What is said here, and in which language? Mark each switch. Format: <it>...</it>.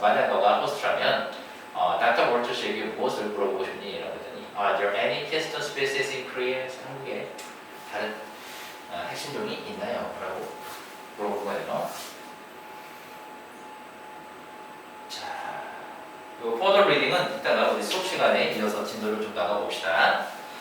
<ko>만약 너가 호스트라면 Dr. Walters에게 무엇을 물어보고 싶니? 라고 했더니</ko> <en>Are there any keystone species in Korea?</en> <ko>한국에 다른 핵심종이 있나요? 라고 물어본 거예요. 자, 요 further reading은 이따가 우리 수업 시간에 이어서 진도를 좀 나가봅시다.</ko>